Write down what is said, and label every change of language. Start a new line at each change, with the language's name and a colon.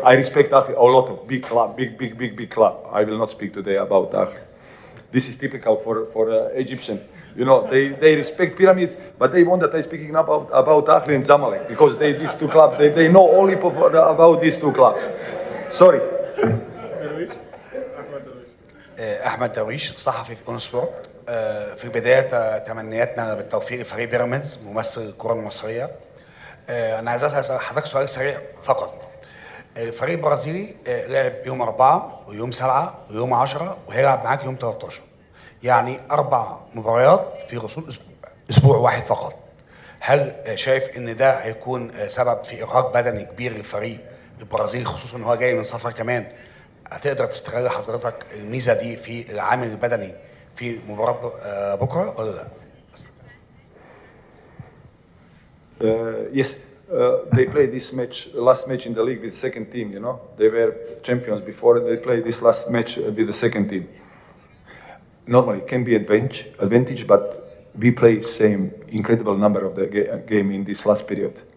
English: I respect Ahly a lot of big club, big club. I will not speak today about Ahly. This is typical for Egyptian. You know, they respect pyramids, but they want that I'm speaking about Ahly and Zamalek because these two clubs, they know only about these two clubs. Sorry.
Arabic: احمد درويش صحفي في اون سبورت. في البدايه تمنياتنا بالتوفيق لفريق بيراميدز ممثل الكره المصريه. انا عايز اسال حضرتك سؤال سريع فقط. الفريق البرازيلي لعب يوم 4 ويوم 7 ويوم 10 وهيلعب معاك يوم 13. يعني 4 مباريات في غضون اسبوع واحد فقط. هل شايف ان ده هيكون سبب في ارهاق بدني كبير للفريق البرازيلي خصوصا ان هو جاي من سفر كمان؟ هتقدر تستغل حضرتك الميزه دي في العامل البدني في مباراه بكره ولا لا؟
English: Yes, they played this last match in the league with second team. You know, they were champions before. They played this last match with the second team. Normally, it can be advantage, but we play same incredible number of the game in this last period.